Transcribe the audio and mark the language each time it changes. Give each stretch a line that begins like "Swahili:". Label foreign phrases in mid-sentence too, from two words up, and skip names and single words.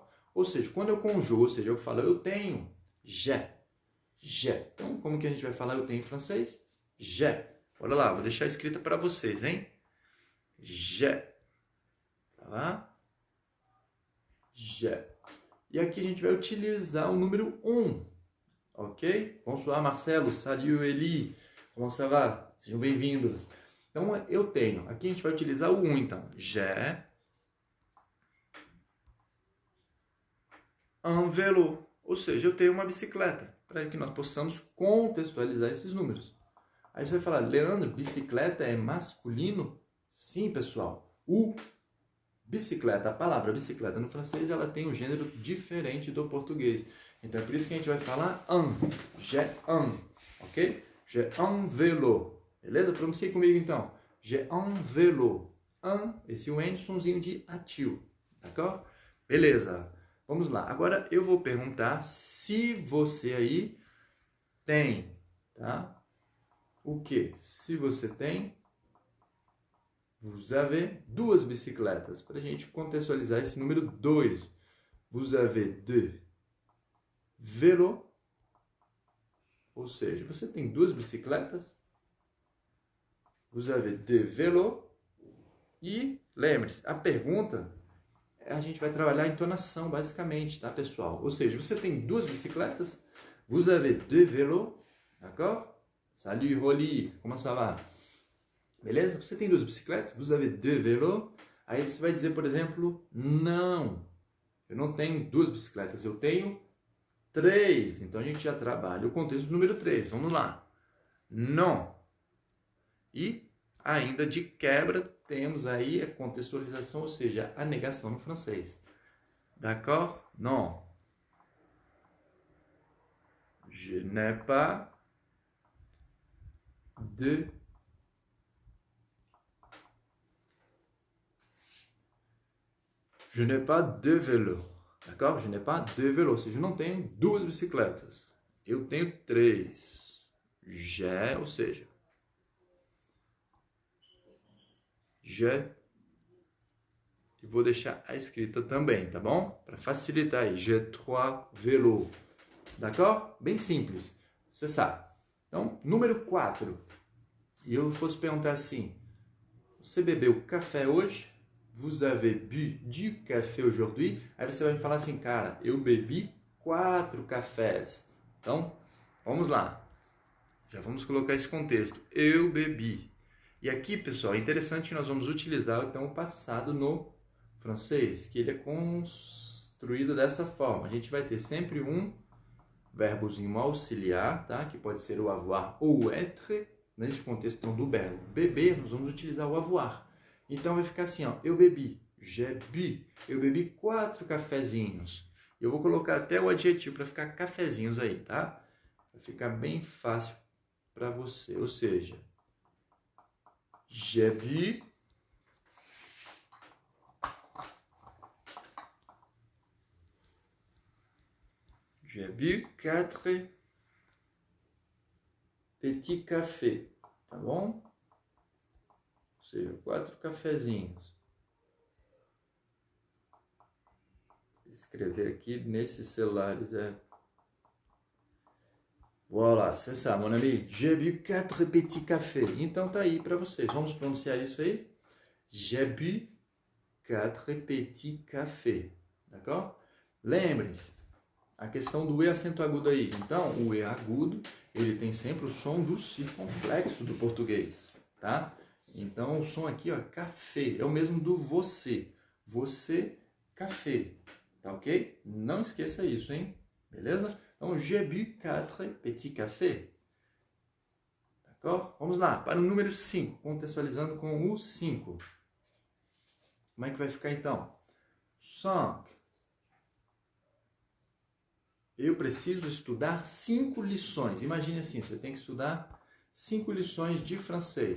Portuguese: Ou seja, quando eu conjugo, ou seja, eu falo eu tenho,
French: j'ai.
Portuguese: Então, como que a gente vai falar eu tenho em francês?
French: J'ai.
Portuguese: Olha lá, vou deixar escrita para vocês, hein? J'ai. Tá lá?
French: J'ai.
Portuguese: E aqui a gente vai utilizar o número 1, ok?
French: Bonsoir Marcelo, salut Eli, comment ça va?
Portuguese: Sejam bem-vindos. Então, eu tenho. Aqui a gente vai utilizar o 1, então.
French: J'ai un vélo.
Portuguese: Ou seja, eu tenho uma bicicleta. Para que nós possamos contextualizar esses números. Aí você vai falar, Leandro, bicicleta é masculino? Sim, pessoal. O bicicleta, a palavra bicicleta no francês, ela tem um gênero diferente do português. Então é por isso que a gente vai falar un.
French: J'ai un, ok? J'ai un vélo.
Portuguese: Beleza? Pronuncie comigo então.
French: J'ai un vélo. Un,
Portuguese: esse N, somzinho de atil. D'accord? Beleza. Vamos lá. Agora eu vou perguntar se você aí tem, tá? O que? Se você tem,
French: vous avez
Portuguese: duas bicicletas. Para a gente contextualizar esse número 2.
French: Vous avez deux vélos.
Portuguese: Ou seja, você tem duas bicicletas.
French: Vous avez deux vélos.
Portuguese: E lembre-se, a pergunta, a gente vai trabalhar a entonação basicamente, tá, pessoal? Ou seja, você tem duas bicicletas.
French: Vous avez deux vélos. D'accord? Salut, Rolly. Comment ça va?
Portuguese: Beleza? Você tem duas bicicletas?
French: Vous avez deux vélos?
Portuguese: Aí você vai dizer, por exemplo, não. Eu não tenho duas bicicletas, eu tenho 3. Então a gente já trabalha o contexto número 3. Vamos lá. Non. E ainda de quebra temos aí a contextualização, ou seja, a negação no francês.
French: D'accord? Non. Je n'ai pas de Je n'ai pas de vélo. D'accord? Je n'ai pas de vélo.
Portuguese: Ou seja, eu não tenho duas bicicletas. Eu tenho 3. J'ai, ou seja, j'ai. E vou deixar a escrita também, tá bom? Para facilitar aí.
French: J'ai 3 vélos. D'accord?
Portuguese: Bem simples. Você sabe. Então, número 4. E eu fosse perguntar assim, você bebeu café hoje?
French: Vous avez bu du café aujourd'hui?
Portuguese: Aí você vai me falar assim, cara, eu bebi 4 cafés. Então, vamos lá. Já vamos colocar esse contexto. Eu bebi. E aqui, pessoal, é interessante que nós vamos utilizar então o passado no francês, que ele é construído dessa forma. A gente vai ter sempre um verbozinho auxiliar, tá? Que pode ser o avoir ou o être. Nesse contexto então, do verbo beber, nós vamos utilizar o avoir. Então vai ficar assim, ó, eu bebi,
French: j'ai bu,
Portuguese: eu bebi 4 cafezinhos. Eu vou colocar até o adjetivo para ficar cafezinhos aí, tá? Vai ficar bem fácil para você, ou seja,
French: j'ai bu j'ai bu 4 petits cafés,
Portuguese: tá bom? seja, 4 cafezinhos. Escrever aqui nesses celulares
French: Voilà, c'est ça, mon ami. J'ai bu 4 petits cafés.
Portuguese: Então tá aí para vocês. Vamos pronunciar isso aí?
French: J'ai bu 4 petits cafés. D'accord?
Portuguese: Lembrem-se, a questão do E acento agudo aí. Então, o E agudo, ele tem sempre o som do circunflexo do português, tá? Então, o som aqui, ó, café, é o mesmo do você. Você, café, tá ok? Não esqueça isso, hein? Beleza? Então,
French: j'ai bu 4 petits cafés. D'accord?
Portuguese: Vamos lá, para o número 5, contextualizando com o 5. Como é que vai ficar então? 5. Eu preciso estudar 5 lições. Imagine assim, você tem que estudar 5 lições de francês.